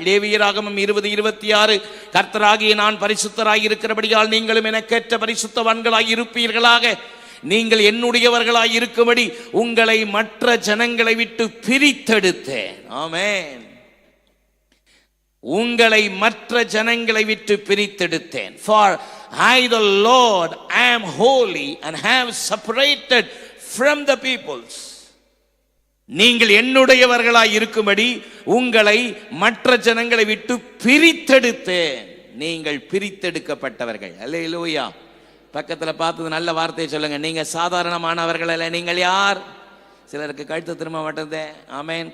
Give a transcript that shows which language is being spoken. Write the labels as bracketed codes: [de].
[ta] லேவியராகமம் 20:26 கர்த்தராகிய நான் பரிசுத்தராய் இருக்கிறபடியால் நீங்களும் எனக்கேற்ற பரிசுத்தவான்களாய் இருப்பீர்களாக. நீங்கள் என்னுடையவர்களாய் இருக்கும்படி உங்களை மற்ற ஜனங்களை விட்டு பிரித்தெடுத்தேன். ஆமென். உங்களை மற்ற ஜனங்களை விட்டு பிரித்தெடுத்தேன். [en] For I the Lord am holy and have separated from the peoples. [ta] நீங்கள் என்னுடையவர்களாய் இருக்கும்படி உங்களை மற்ற ஜனங்களை விட்டு பிரித்தெடுத்தேன். நீங்கள் பிரித்தெடுக்கப்பட்டவர்கள். அல்லேலூயா. பக்கத்துல பார்த்தது நல்ல வார்த்தையை சொல்லுங்க. நீங்க சாதாரணமானவர்கள் அல்ல. நீங்கள் யார்? சிலருக்கு கழுத்து திரும்ப மாட்டேன். ஆமென்.